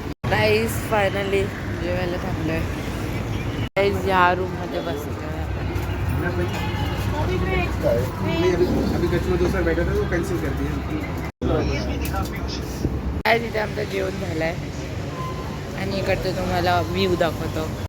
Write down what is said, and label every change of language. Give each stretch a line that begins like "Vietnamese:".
Marathi: Guys finally जेवायला थांबलोय. Guys या room मध्ये बसलोय आपण.
Hindi: अभी कच्छ में दूसरा बैठा था वो कैंसिल कर दिया.
Marathi: काय तिथे आमचं जेवण झालंय आणि इकडचं तुम्हाला व्ह्यू दाखवतो.